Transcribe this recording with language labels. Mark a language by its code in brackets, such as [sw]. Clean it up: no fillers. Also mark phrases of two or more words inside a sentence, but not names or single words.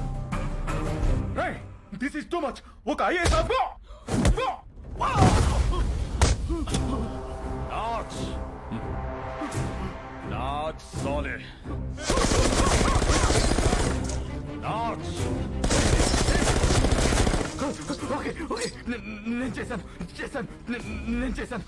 [en] this is too much ఒక ఐఏఎస్ [hi] नाच नाच साले नाच. [en] okay okay [te] నేను చేశాను నేను చేశాను